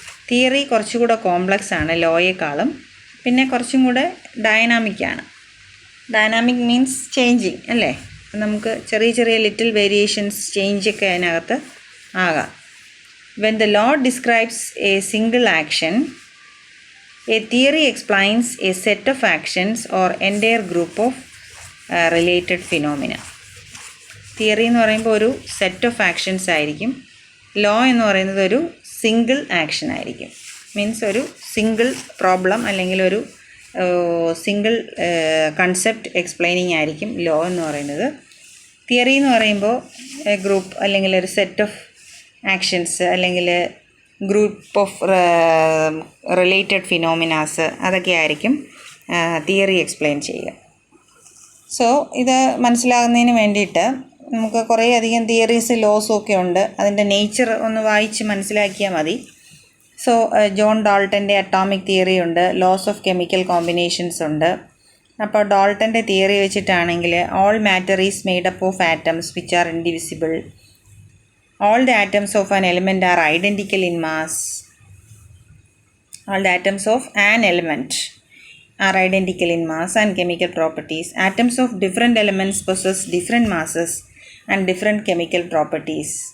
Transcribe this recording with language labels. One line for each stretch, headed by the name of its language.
Malayalam: Theory കുറച്ചുകൂടെ complex ആണ് ലോയേക്കാളും, പിന്നെ കുറച്ചും കൂടെ ഡൈനാമിക്കാണ്. ഡൈനാമിക് മീൻസ് ചേഞ്ചിങ് അല്ലേ. നമുക്ക് ചെറിയ ചെറിയ ലിറ്റിൽ വേരിയേഷൻസ് ചേഞ്ചൊക്കെ അതിനകത്ത് ആകാം.
English: When the law describes a single action A theory explains a set of actions or entire group of related phenomena.
Malayalam: Theory എന്ന് പറയുമ്പോൾ ഒരു സെറ്റ് ഓഫ് ആക്ഷൻസ് ആയിരിക്കും. ലോ എന്ന് പറയുന്നത് ഒരു സിംഗിൾ ആക്ഷൻ ആയിരിക്കും. മീൻസ് ഒരു സിംഗിൾ പ്രോബ്ലം അല്ലെങ്കിൽ ഒരു സിംഗിൾ കൺസെപ്റ്റ് എക്സ്പ്ലെയിനിങ് ആയിരിക്കും ലോ എന്ന് പറയുന്നത്. തിയറി എന്ന് പറയുമ്പോൾ ഗ്രൂപ്പ് അല്ലെങ്കിൽ ഒരു സെറ്റ് ഓഫ് ആക്ഷൻസ് അല്ലെങ്കിൽ ഗ്രൂപ്പ് ഓഫ് റിലേറ്റഡ് ഫിനോമിനാസ് അതൊക്കെ ആയിരിക്കും തിയറി എക്സ്പ്ലെയിൻ ചെയ്യുക. സോ ഇത് മനസ്സിലാകുന്നതിന് വേണ്ടിയിട്ട് നമുക്ക് കുറേ അധികം തിയറീസ് ലോസും ഒക്കെ ഉണ്ട്. അതിൻ്റെ നേച്ചർ ഒന്ന് വായിച്ച് മനസ്സിലാക്കിയാൽ മതി. സോ ജോൺ ഡാൾട്ടൻ്റെ അറ്റോമിക് തിയറി ഉണ്ട്, ലോസ് ഓഫ് കെമിക്കൽ കോമ്പിനേഷൻസ് ഉണ്ട്. അപ്പോൾ ഡാൾട്ടൻ്റെ theory വെച്ചിട്ടാണെങ്കിൽ
English: All matter is made up of atoms which are indivisible. All the atoms of an element are identical in mass. All the atoms of an element are identical in mass and chemical properties. Atoms of different elements possess different masses and different chemical properties.